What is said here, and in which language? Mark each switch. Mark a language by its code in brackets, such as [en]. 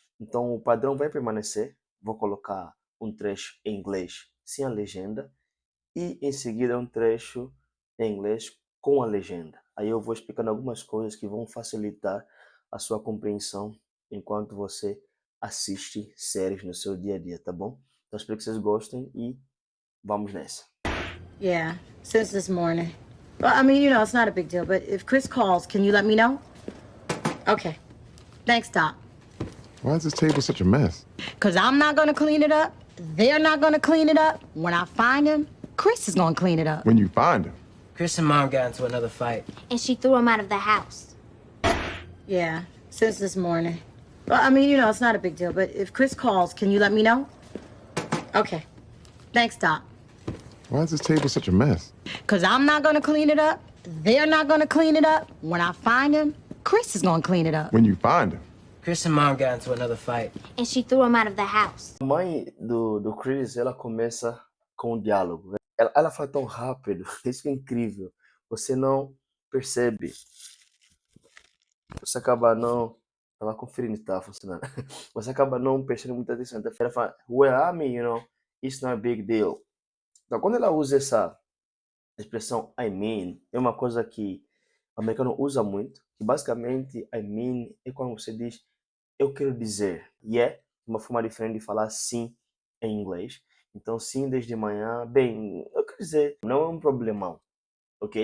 [pt] Então o padrão vai permanecer. Vou colocar um trecho em inglês sem a legenda e em seguida um trecho em inglês com a legenda. Aí eu vou explicando algumas coisas que vão facilitar a sua compreensão enquanto você assiste séries no seu dia a dia, tá bom? Então espero que vocês gostem e vamos nessa. [en] Yeah, since this morning. Well, I mean, it's not a big deal, but if Chris calls, can you let me know? Okay. Thanks, Doc. Why is this table such a mess? Because I'm not going to clean it up. They're not going to clean it up. When I find him, Chris is going to clean it up. When you find him. Chris and Mom got into another fight. And she threw him out of the house. Yeah, since this morning. Well, I mean, it's not a big deal, but if Chris calls, can you let me know? Okay. Thanks, Doc. Why is this table such a mess? Because I'm not going to clean it up. They're not going to clean it up. When I find him, Chris is going to clean it up. When you find him. Chris and Mom got into another fight. And she threw him out of the house. [pt] A mãe do Chris, ela começa com um diálogo. Ela fala tão rápido, isso que é incrível. Você não percebe. Você acaba não... Tava conferindo se estava funcionando. Você acaba não prestando muita atenção. Então ela fala, well, I mean, it's not a big deal. Então quando ela usa essa expressão I mean, é uma coisa que o americano usa muito. Que basicamente, I mean é quando você diz eu quero dizer. E é uma forma diferente de falar sim em inglês. Então, sim, desde manhã, bem, eu quero dizer, não é um problemão, ok?